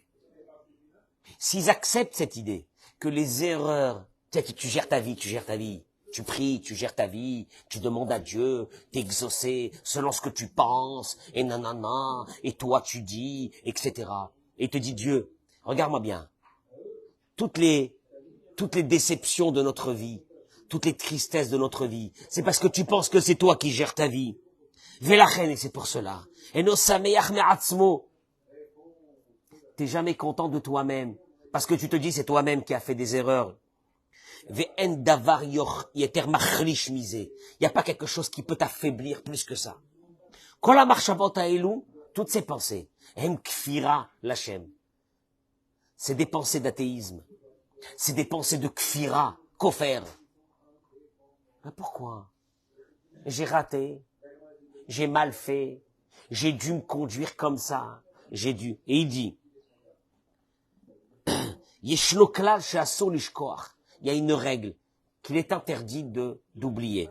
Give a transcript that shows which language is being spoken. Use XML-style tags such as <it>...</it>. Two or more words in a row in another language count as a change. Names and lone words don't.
<fr>S'ils acceptent cette idée que les erreurs, tu gères ta vie, tu pries, tu gères ta vie, tu demandes à Dieu d'exaucer selon ce que tu penses, et nanana, et toi tu dis, etc. Et il te dit, Dieu, regarde-moi bien, toutes les déceptions de notre vie, toutes les tristesses de notre vie, c'est parce que tu penses que c'est toi qui gères ta vie. Velachen, et c'est pour cela.</fr> <he>Et אינו שמח מעצמו.</he> <fr>T'es jamais content de toi-même, parce que tu te dis c'est toi-même qui as fait des erreurs.</fr> <he>ואין דבר יותר מחליש מזה.</he> <fr>Il n'y a pas quelque chose qui peut t'affaiblir plus que ça.</fr> <he>כל המחשבות האלו,</he> <fr>toutes ces pensées,</fr> <he>הם כפירה לכם.</he> <fr>C'est des pensées d'athéisme. C'est des pensées de</fr> <he>כפירה, כופר.</he> <fr>Mais pourquoi? J'ai raté. J'ai mal fait, j'ai dû me conduire comme ça, Et il dit, il y a une règle qu'il est interdit d'oublier.</fr>